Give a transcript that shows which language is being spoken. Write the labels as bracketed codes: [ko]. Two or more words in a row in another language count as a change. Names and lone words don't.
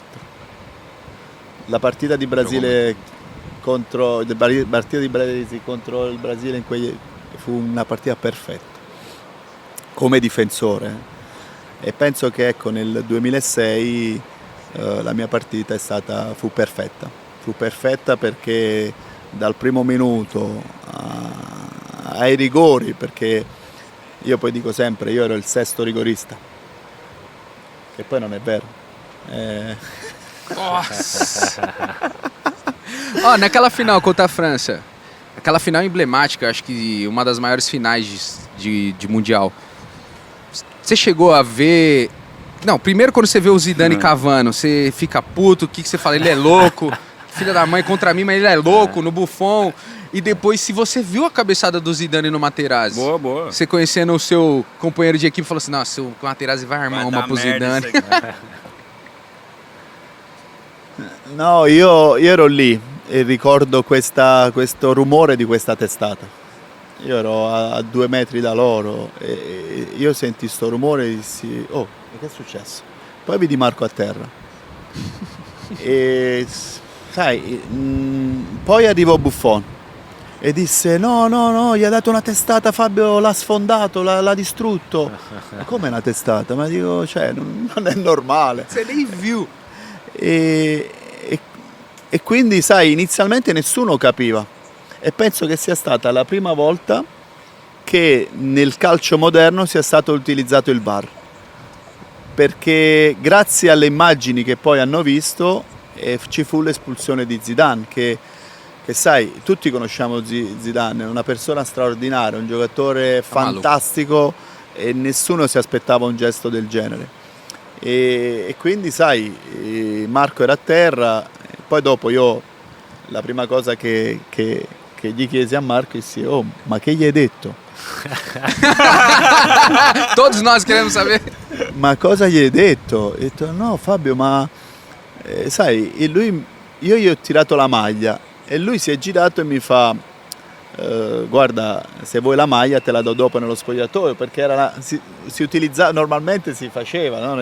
[it] La partita di Brasile partita di Baresi contro il Brasile fu una partita perfetta come difensore, e penso che ecco nel 2006 la mia partita fu perfetta perché dal primo minuto ai rigori, perché io poi dico sempre io ero il sesto rigorista, che poi non è vero. [pt] Naquela final contra a França, aquela final emblemática, acho que uma das maiores finais de Mundial. Você chegou a ver... Não, primeiro quando você vê o Zidane cavando, você fica puto, o que você fala? Ele é louco, filha da mãe contra mim, mas ele é louco, no Buffon. E depois, se você viu a cabeçada do Zidane no Materazzi, Boa. você conhecendo o seu companheiro de equipe, falou assim, nossa, o Materazzi vai armar uma pro Zidane. [it] No, io ero lì e ricordo questo rumore di questa testata. Io ero a 2 metri da loro e io senti sto rumore e dissi, oh, che è successo? Poi vidi Marco a terra. E sai, poi arrivò Buffon e disse no, gli ha dato una testata, Fabio l'ha sfondato, l'ha distrutto. Ma come una testata? Ma dico, cioè, non è normale. [pt] Você nem viu. [it] E quindi sai, inizialmente nessuno capiva, e penso che sia stata la prima volta che nel calcio moderno sia stato utilizzato il VAR, perché grazie alle immagini che poi hanno visto ci fu l'espulsione di Zidane, che sai, tutti conosciamo Zidane, è una persona straordinaria, un giocatore fantastico, e nessuno si aspettava un gesto del genere. E quindi sai, Marco era a terra, poi dopo io la prima cosa che gli chiesi a Marco dissi, oh, ma che gli hai detto? [pt] Todos nós queremos saber. [it] Ma cosa gli hai detto? E ho detto, no Fabio, ma sai, io gli ho tirato la maglia e lui si è girato e mi fa, guarda, se vuoi la maglia te la do dopo nello spogliatoio, perché si utilizzava, normalmente si faceva, no?